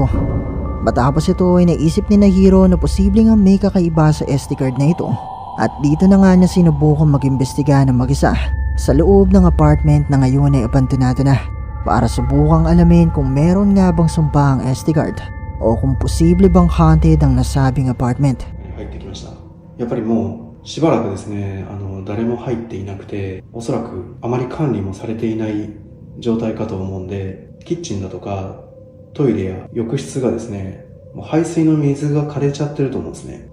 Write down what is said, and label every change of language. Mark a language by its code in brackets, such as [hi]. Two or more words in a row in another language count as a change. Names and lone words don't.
[tl] Matapos ito ay naisip ni Hiro na posibleng ang may kakaiba sa [en] SD card [tl] na ito at dito na nga niya sinubukang mag-imbestiga ng mag-isa sa loob ng apartment na ngayon ay abandonado na, para subukang alamin kung meron nga bang sumpa ang [en] SD card [tl] o kung posible bang haunted ang nasabing apartment. [ja] やっぱりもうしばらくですね、誰も入っていなくて、おそらくあまり管理もされていない状態かと思うんで、キッチンだとかトイレや浴室がですね、もう排水の水が枯れちゃってると思うんですね。